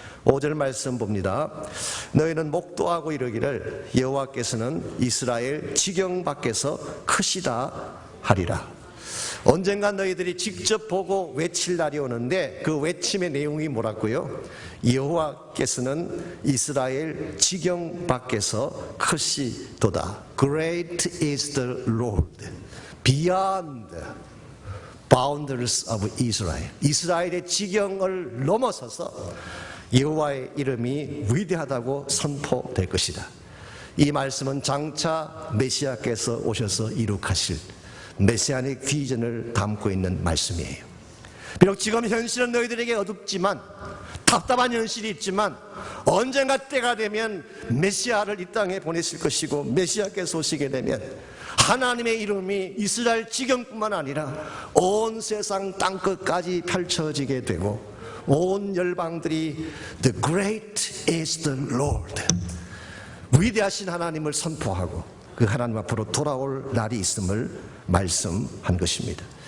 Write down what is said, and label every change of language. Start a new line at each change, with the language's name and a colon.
Korean: 5절 말씀 봅니다. 너희는 목도하고 이르기를 여호와께서는 이스라엘 지경 밖에서 크시다 하리라. 언젠가 너희들이 직접 보고 외칠 날이 오는데 그 외침의 내용이 뭐라고요? 여호와께서는 이스라엘 지경 밖에서 크시도다.
English: Great is the Lord beyond boundaries of Israel.
Korean: 이스라엘의 지경을 넘어서서 여호와의 이름이 위대하다고 선포될 것이다. 이 말씀은 장차 메시아께서 오셔서 이룩하실 메시아닉 비전을 담고 있는 말씀이에요. 비록 지금 현실은 너희들에게 어둡지만 답답한 현실이 있지만 언젠가 때가 되면 메시아를 이 땅에 보내실 것이고 메시아께서 오시게 되면 하나님의 이름이 이스라엘 지경뿐만 아니라 온 세상 땅끝까지 펼쳐지게 되고 온 열방들이
English: The great is the Lord,
Korean: 위대하신 하나님을 선포하고 그 하나님 앞으로 돌아올 날이 있음을 말씀한 것입니다.